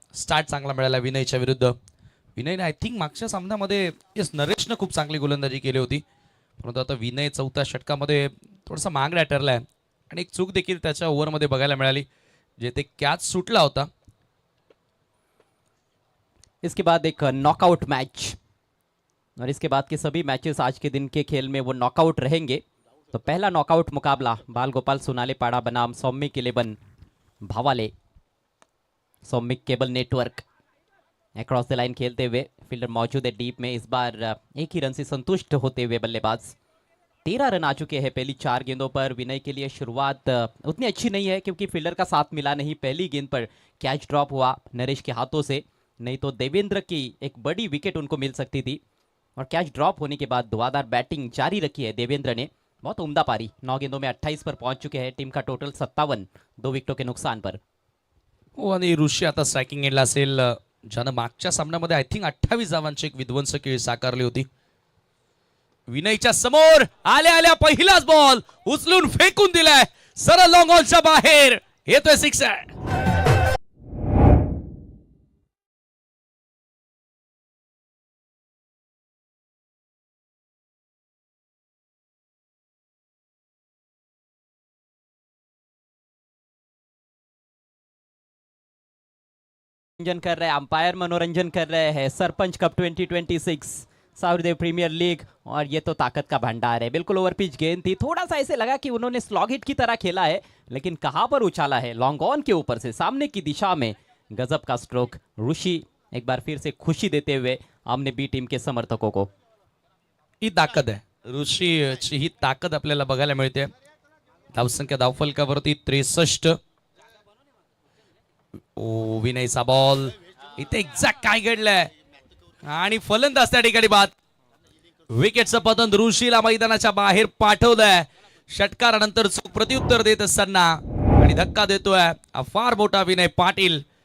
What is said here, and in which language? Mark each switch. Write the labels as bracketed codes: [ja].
[mr] Start चांगला मिळाला विनयच्या विरुद्ध. विनयने [en] I think [mr] मागच्या सामन्यामध्ये नरेशनं खूप चांगली गोलंदाजी केली होती, परंतु आता विनय 4थ्या षटकामध्ये थोडासा महागडा ठरलाय आणि एक चूक देखील त्याच्या ओव्हरमध्ये बघायला मिळाली, जेथे कॅच सुटला होता. [hi] इसके बाद एक नॉकआउट मैच, और इसके बाद के सभी मैचेस आज के दिन के खेल में वो नॉकआउट रहेंगे. तो पहला नॉकआउट मुकाबला बाल गोपाल सोनाले पाड़ा बनाम सौमिक 11 भावाले. Soumik cable network across the line खेलते हुए, फील्डर मौजूद है डीप में. इस बार एक ही रन से संतुष्ट होते हुए बल्लेबाज. 13 रन आ चुके हैं पहली 4 गेंदों पर. विनय के लिए शुरुआत उतनी अच्छी नहीं है, क्योंकि फील्डर का साथ मिला नहीं. पहली गेंद पर कैच ड्रॉप हुआ नरेश के हाथों से, नहीं तो देवेंद्र की एक बड़ी विकेट उनको मिल सकती थी. और कैच ड्रॉप होने के बाद धुआंधार बैटिंग जारी रखी है देवेंद्र ने. बहुत उम्दा पारी. 9 गेंदों में 28 पर पहुंच चुके हैं. टीम का टोटल 57, 2 विकेटों के नुकसान पर. [mr] हो, आणि ऋषी आता स्ट्रायकिंग एंडला असेल, ज्यानं मागच्या सामन्यामध्ये [en] I think [mr] 28 धावांची एक विध्वंसकी साकारली होती. विनयच्या समोर आल्या आल्या पहिलाच बॉल उचलून फेकून दिलाय सरळ लॉंग ऑनच्या बाहेर. येतोय सिक्सर. [hi] मनोरंजन कर रहे हैं, अंपायर मनोरंजन कर रहे हैं. सरपंच कप 2026 साउरदेव प्रीमियर लीग, और ये तो ताकत का भंडार है. बिल्कुल ओवर पिच गेंद थी. थोड़ा सा ऐसे लगा कि उन्होंने स्लॉग हिट की तरह खेला है, लेकिन कहां पर उछाला है, लॉन्ग ऑन के ऊपर से सामने की दिशा में. गजब का स्ट्रोक. ऋषि एक बार फिर से खुशी देते हुए हमने बी टीम के समर्थकों को. [mr] ही ताकद आहे, ऋषीची ही ताकद आपल्याला बघायला मिळते. धावसंख्या धावफलकावरती 63. ओ, विनयचा बॉल इथे एक्झॅक्ट काय घडलंय, आणि फलंदाज त्या ठिकाणी बाद. विकेटचं पतन ऋषीला मैदानाच्या बाहेर पाठवलंय. षटकारानंतर चूक प्रत्युत्तर देत असताना आणि धक्का देतोय हा फार मोठा विनय पाटील.